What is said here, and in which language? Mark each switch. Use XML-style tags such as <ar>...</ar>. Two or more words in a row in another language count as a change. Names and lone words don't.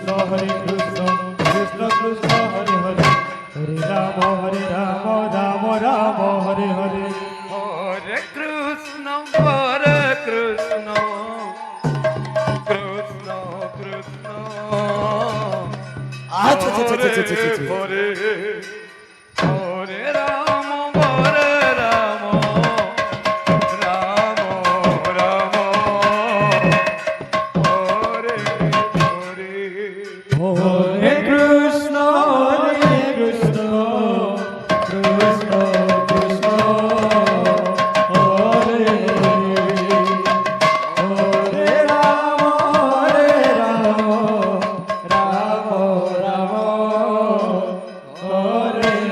<sa>Hare Krishna, Krishna Krishna Hare Hare, Hare Rama Rama Rama Hare Hare, Hare Krishna, Hare Krishna, Krishna Krishna,</sa> <bn>আচ্ছা আচ্ছা আচ্ছা আচ্ছা</bn> <sa>Hare</sa> <bn>আচ্ছা</bn> <sa>Hare, Hare Rama, Hare Rama, Rama Rama, Hare Hare. Hare Krishna, Hare Krishna, Krishna Krishna, Hare Hare, Hare Rama, Rama Rama, Hare</sa>